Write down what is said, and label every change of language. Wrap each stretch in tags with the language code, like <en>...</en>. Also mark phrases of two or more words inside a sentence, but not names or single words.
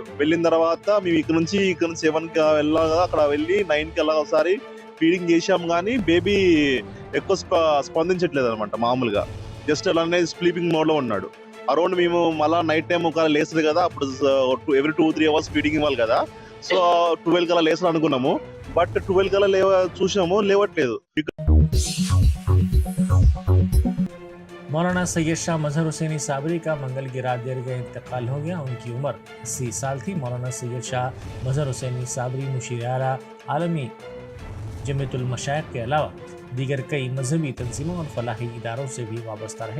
<te>వెళ్ళిన తర్వాత మేము ఇక్కడ నుంచి 7కి వెళ్ళాగా అక్కడ వెళ్ళి 9కి అలా ఒకసారి ఫీడింగ్ చేసాం, కానీ బేబీ ఎక్కువ స్పందించట్లేదు అనమాట. మామూలుగా జస్ట్ అలానే</te> <en>sleeping mode</en> <te>లో ఉన్నాడు. అరౌండ్ మేము మళ్ళీ</te> <en>night time</en> <te>ఒక లేస్తుంది కదా, అప్పుడు</te> <en>every 2-3 hours feeding</en> <te>ఇవ్వాలి కదా. 12 కల్లా లేస్తారు అనుకున్నాము, బట్ 12 కల్లా చూసాము లేవట్లేదు.</te> <ur>مولانا سید شاہ مظہر حسینی صابری کا منگل کی رات دیر گئے انتقال ہو گیا۔ ان کی عمر 80 سال تھی۔ مولانا سید شاہ مظہر حسینی صابری مشیر اعلیٰ عالمی جمعیت المشائخ کے علاوہ دیگر کئی مذہبی تنظیموں اور فلاحی اداروں سے بھی وابستہ رہے۔</ur>